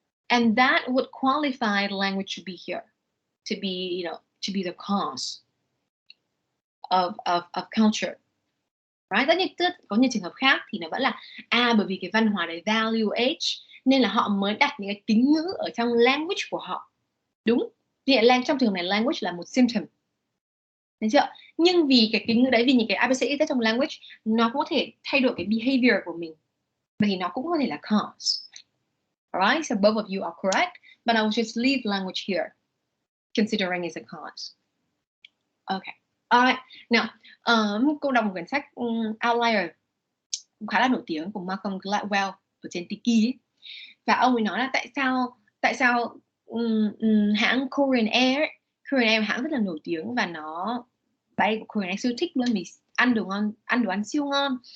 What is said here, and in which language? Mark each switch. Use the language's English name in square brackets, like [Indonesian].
[English] And that would qualify language to be here, to be, you know, to be the cause of culture, right? [Vietnamese] Có những trường hợp khác thì nó vẫn là bởi vì cái văn hóa đấy value age nên là họ mới đặt những cái kính ngữ ở trong language của họ, đúng? Thì trong trường hợp này language là một symptom, thấy chưa? Nhưng vì cái kính ngữ đấy, vì những cái ABCD trong language, nó có thể thay đổi cái behavior của mình, thì nó cũng có thể là cause. [English] Alright, so both of you are correct, but I will just leave language here, considering it's a cause. Okay, alright. [Vietnamese] Now, cô đọc một quyển sách Outlier cũng khá là nổi tiếng của Malcolm Gladwell ở trên Tiki ấy. Và ông ấy nói là tại sao hãng Korean Air là hãng rất là nổi tiếng, và nó bay của Korean Air siêu thích luôn, vì ăn đồ ăn siêu ngon.